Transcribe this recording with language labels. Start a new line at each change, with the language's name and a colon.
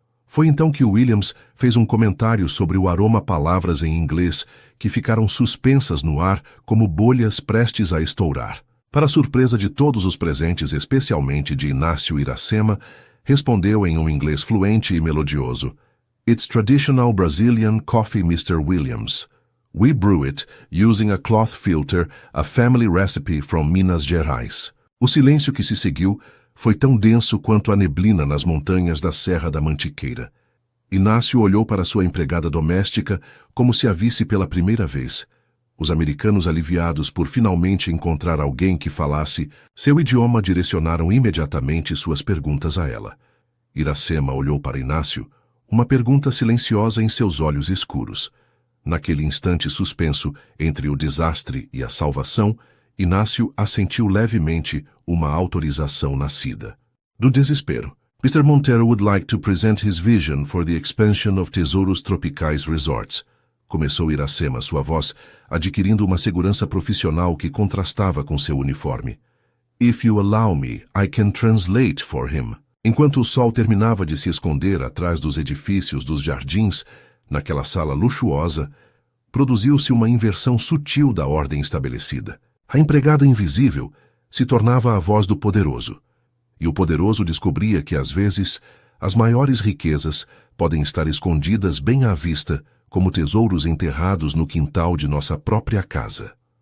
Portuguese: Foi então que Williams fez um comentário sobre o aroma-palavras em inglês que ficaram suspensas no ar como bolhas prestes a estourar. Para surpresa de todos os presentes, especialmente de Inácio Iracema, respondeu em um inglês fluente e melodioso.
English: It's traditional Brazilian coffee, Mr. Williams. We brew it using a cloth filter, a family recipe from Minas Gerais.
Portuguese: O silêncio que se seguiu foi tão denso quanto a neblina nas montanhas da Serra da Mantiqueira. Inácio olhou para sua empregada doméstica como se a visse pela primeira vez. Os americanos, aliviados por finalmente encontrar alguém que falasse seu idioma, direcionaram imediatamente suas perguntas a ela. Iracema olhou para Inácio, uma pergunta silenciosa em seus olhos escuros. Naquele instante suspenso entre o desastre e a salvação, Inácio assentiu levemente uma autorização nascida do desespero.
English: Mr. Montero would like to present his vision for the expansion of Tesouros Tropicais Resorts.
Portuguese: Começou Iracema, sua voz adquirindo uma segurança profissional que contrastava com seu uniforme.
English: If you allow me, I can translate for him.
Portuguese: Enquanto o sol terminava de se esconder atrás dos edifícios dos jardins, naquela sala luxuosa, produziu-se uma inversão sutil da ordem estabelecida. A empregada invisível se tornava a voz do poderoso, e o poderoso descobria que, às vezes, as maiores riquezas podem estar escondidas bem à vista, como tesouros enterrados no quintal de nossa própria casa.